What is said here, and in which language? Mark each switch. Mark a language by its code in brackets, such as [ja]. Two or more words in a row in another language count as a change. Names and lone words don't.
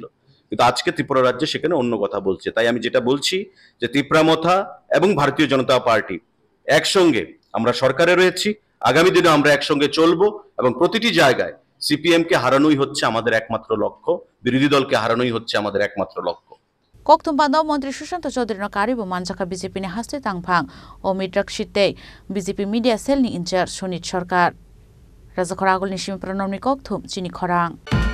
[bn] কিন্তু আজকে ত্রিপুরা রাজ্যে সেখানে অন্য কথা বলছে। তাই আমি যেটা বলছি যে তিপ্রামথা এবং ভারতীয় জনতা পার্টি একসঙ্গে আমরা সরকারে রয়েছি, আগামী দিনে আমরা একসঙ্গে চলবো এবং প্রতিটি জায়গায় সিপিএম কে হারানোই হচ্ছে আমাদের একমাত্র লক্ষ্য, বিরোধী দলকে হারানোই হচ্ছে আমাদের একমাত্র লক্ষ্য। [trp] Koktum Bandau Mantri Sushant Chaudhary no Karibu Manjaka BJP ni Haste Tangphang o Mitrak Shite BJP [en] Media Cell [trp] ni Incharge Sunit Sarkar Rajakhoragul ni Shim Pranam ni Koktum Chini Khorang